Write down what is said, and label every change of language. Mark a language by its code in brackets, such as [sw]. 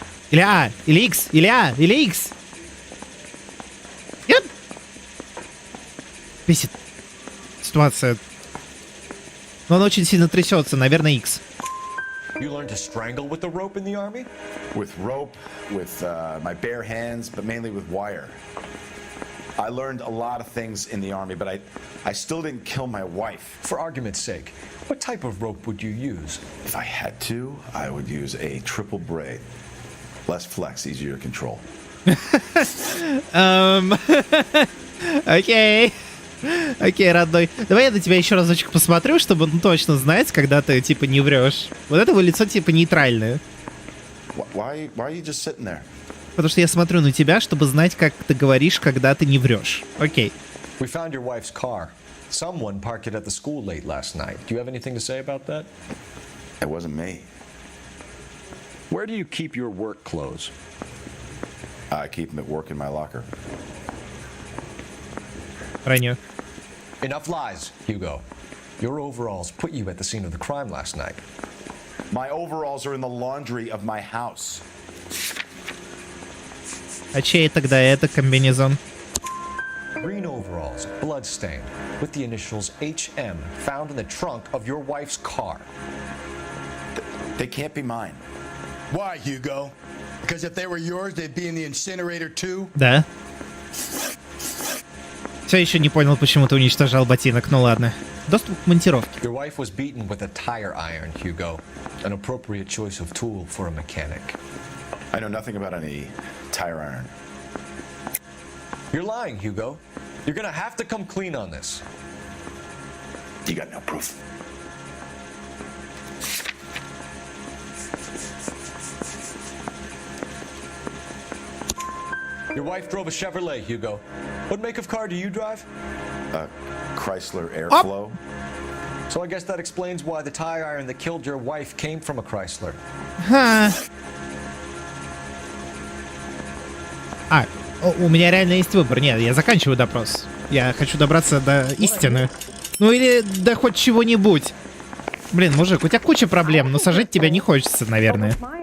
[ru] Или А, или X, или А, или X. Нет? Бесит ситуация. Но он очень сильно трясется, наверное, X. [en] You learned to strangle with the rope in the army? With rope, with my bare hands, but mainly with wire. I learned a lot of things in the army, but I still didn't kill my wife. For argument's sake, what type of rope would you use? If I had to, I would use a triple braid. Less flex, easier to control. [ru] Окей. Окей, родной. Давай я на тебя еще разочек посмотрю, чтобы точно знать, когда ты, типа, не врешь. Вот это его лицо, типа, нейтральное. [en] Why are you just sitting there? [ru] Потому что я смотрю на тебя, чтобы знать, как ты говоришь, когда ты не врешь. Окей. [en] We found your wife's car. Someone parked it at the school late last night. Do you have anything to say about that? It wasn't me. Where do you keep your work clothes? I keep them at work in my locker. [ru] Ранее. [en] Enough lies, Hugo. Your overalls put you at the scene of the crime last night. My overalls are in the laundry of my house. [ru] А чей тогда это комбинезон? [en] Green overalls, bloodstained, with the initials HM found in the trunk of your wife's car. They can't be mine. Why, Hugo? Because if they were yours, they'd be in the incinerator too? [ru] Да. Все еще не понял, почему ты уничтожал ботинок. Ну ладно. Доступ к монтировке. [en] Your wife was beaten with a tire iron, Hugo. An appropriate choice of tool for a mechanic. I know nothing about any tire iron. You're lying, Hugo. You're gonna have to come clean on this. You got no proof. Your wife drove a Chevrolet, Hugo. What make of car do you drive? Chrysler Airflow. So I guess that explains why the tire iron that killed your wife came from a Chrysler. [ru] У меня реально есть выбор. Нет, я заканчиваю допрос. Я хочу добраться до истины. Ну или до хоть чего-нибудь. Блин, мужик, у тебя куча проблем, но сажать тебя не хочется, наверное.